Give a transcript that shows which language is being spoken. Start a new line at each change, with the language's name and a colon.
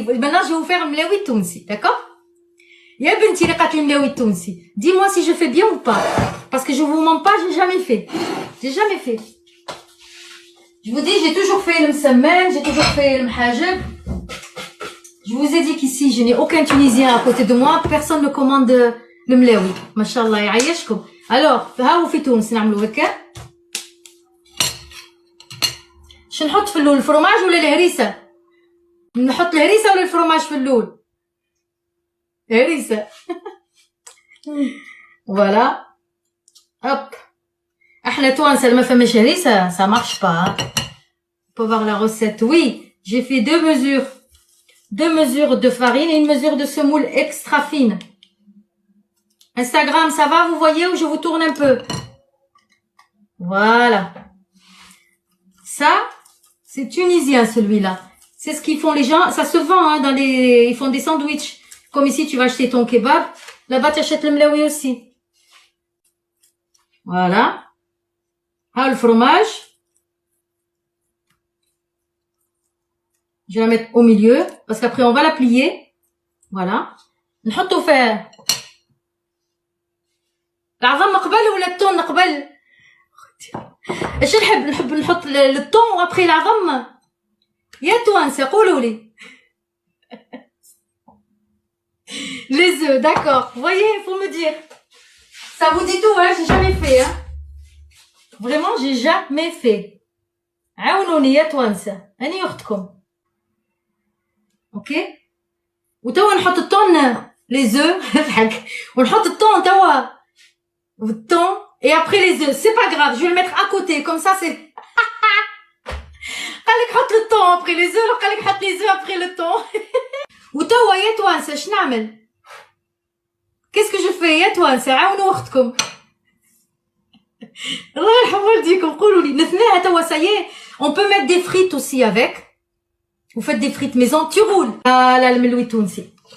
French: Maintenant, je vais vous faire un mlaoui tounsi, d'accord?
Arabic: Ya benti li qatli mlaoui tounsi.
French: Dis-moi si je fais bien ou pas. Parce que je vous mens pas, j'ai jamais fait. J'ai jamais fait. Je vous dis, j'ai toujours fait le msemmel, j'ai toujours fait le mhajeb. Je vous ai dit qu'ici, je n'ai aucun Tunisien à côté de moi. Personne ne commande le mlaoui.
Arabic: Mashallah, ya'ayeshkoum. Alors, ها في تونس نعملوا هكا. شنو نحط في اللول؟ الفرماج ولا الهريسة؟ نحط الهريسة ولا الفرماج في اللول؟ هريسة.
French: Voilà. Hop.
Arabic: احنا توانسة ما فماش هريسة,
French: ça marche pas. On peut voir la recette. Oui, j'ai fait deux mesures de farine et une mesure de semoule extra fine. Instagram, ça va, vous voyez, ou je vous tourne un peu? Voilà. Ça, c'est tunisien celui-là. C'est ce qu'ils font les gens. Ça se vend hein, ils font des sandwichs. Comme ici, tu vas acheter ton kebab. Là-bas, tu achètes le mlaoui aussi. Voilà. Ah, le fromage. Je vais la mettre au milieu parce qu'après on va la plier. Voilà.
Arabic: نحطو فيه العظم قبل ولا التون قبل؟ ايش نحب نحط الثوم وابخي العظم. يا توانسه قولوا لي.
French: Les œufs, d'accord. Vous voyez, il faut me dire. Ça vous dit tout, hein? J'ai jamais fait, hein. Vraiment, j'ai jamais fait.
Arabic: عاونوني يا توانسه. أني أختكم. اوكي. وتوا نحط الثوم les œufs. ونحط الثوم توا.
French: Le thon et après les œufs. C'est pas grave, je vais le mettre à côté. Comme ça, c'est...
Arabic: قالك حط le thon après les œufs. قالك حط les œufs après le thon. وتوا يا توانسه اش نعمل؟
French: Qu'est-ce que je fais
Arabic: يا توانسه؟ عاونوا اختكم. الله يرحم والديكم قولوا لي. نثنيها توا
French: ça y est. On peut mettre des frites aussi avec. Vous faites des frites maison, tu roules. Ah là, le mlaoui tounsi.